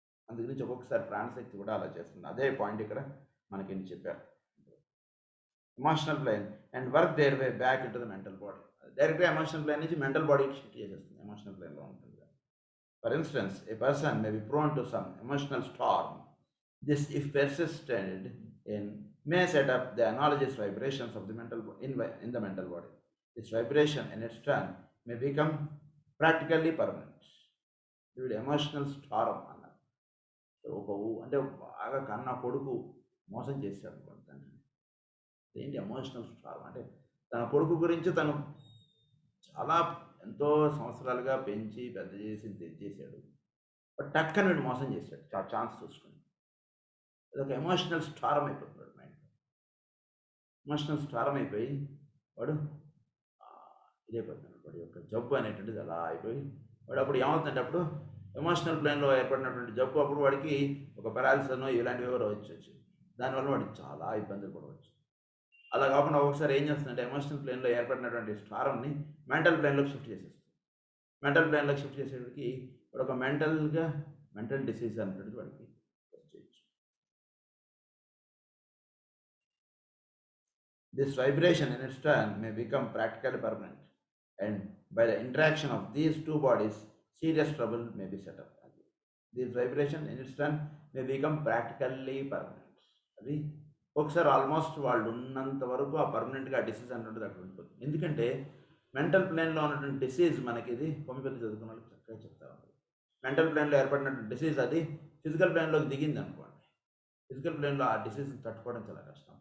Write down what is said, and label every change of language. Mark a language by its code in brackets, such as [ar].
[te] అందుగురించి ఒక్కొక్కసారి ప్రాణశక్తి కూడా అలా చేస్తుంది. అదే పాయింట్ ఇక్కడ మనకి చెప్పారు. [en] Emotional plane and work their way back into the mental body. [te] డైరెక్ట్గా ఎమోషనల్ ప్లేన్ నుంచి మెంటల్ బాడీకి షిఫ్ట్ చేసేస్తుంది. ఎమోషనల్ ప్లేన్లో ఉంటుంది. [en] For instance a person may be prone to some emotional storm. This if persisted in may set up the analogous vibrations of the in the mental body. This vibration in its turn may become practically permanent. [te] వీడు emotional Storm అన్నారు. ఒక అంటే బాగా కన్నా కొడుకు మోసం చేశాడు అనుకోండి తండ్రిని. ఏంటి ఎమోషనల్ స్టార్మ్ అంటే తన కొడుకు గురించి తను చాలా ఎంతో సంవత్సరాలుగా పెంచి పెద్ద చేసి తెచ్చేసాడు. టక్కని వీడు మోసం చేశాడు ఛాన్స్ చూసుకుని. అదొక ఎమోషనల్ స్టార్మ్ అయిపోతున్నాడు మైండ్. ఎమోషనల్ స్టార్మ్ అయిపోయి వాడు ఇదైపోతున్నాడు. వాడి యొక్క జబ్బు అనేటువంటిది అలా అయిపోయి వాడు అప్పుడు ఏమవుతుందంటే అప్పుడు ఎమోషనల్ ప్లేన్లో ఏర్పడినటువంటి జబ్బు అప్పుడు వాడికి ఒక పెరాలిసిస్నో ఇలాంటివి ఎవరో వచ్చి దానివల్ల వాడికి చాలా ఇబ్బందులు పడవచ్చు. అలా కాకుండా ఒకసారి ఏం చేస్తుందంటే ఎమోషనల్ ప్లేన్లో ఏర్పడినటువంటి స్టారంని మెంటల్ ప్లేన్లోకి షిఫ్ట్ చేసేస్తుంది. మెంటల్ ప్లేన్లోకి షిఫ్ట్ చేసేటికి వాడు ఒక మెంటల్ డిసీజ్ అనేటువంటిది వాడికి వచ్చేయచ్చు. [en] This vibration in its turn may become practically permanent, and by the interaction of these two bodies, serious trouble may be set up. This vibration in its turn may become practically permanent. [te] అది ఒకసారి almost వాళ్ళు ఉన్నంత వరకు ఆ పర్మనెంట్గా disease అన్నటువంటిది అక్కడ ఉండిపోతుంది. ఎందుకంటే మెంటల్ ప్లేన్లో ఉన్నటువంటి డిసీజ్ మనకి ఇది హోమియోపతి చదువుకున్న వాళ్ళకి చక్కగా చెప్తా ఉంటుంది. మెంటల్ ప్లేన్లో ఏర్పడినటువంటి డిసీజ్ అది ఫిజికల్ ప్లేన్లోకి దిగింది అనుకోండి, ఫిజికల్ ప్లేన్లో ఆ డిసీజ్ని తట్టుకోవడం చాలా కష్టం.